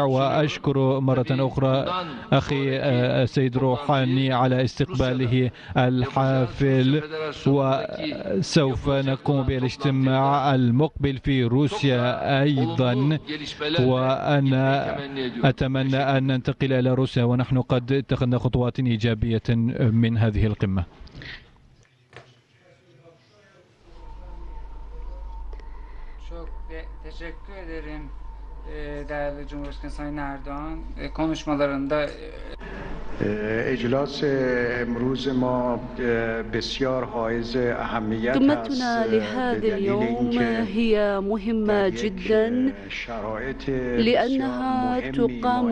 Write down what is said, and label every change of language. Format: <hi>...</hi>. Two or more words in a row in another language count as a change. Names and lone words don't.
<ar>وأشكر مرة أخرى أخي السيد روحاني على استقباله الحافل، وسوف نقوم بالاجتماع المقبل في روسيا أيضا، وأنا أتمنى أن ننتقل إلى روسيا ونحن قد اتخذنا خطوات إيجابية من hadihi القمة.</ar> <tr>Çok teşekkür ederim değerli Cumhurbaşkanı Sayın Erdoğan konuşmalarında</tr> <fa>اجلاس امروز ما بسیار حائز اهمیت است.</fa> <ar>قمتنا لهذا اليوم هي مهمة جدا لأنها تقام</ar>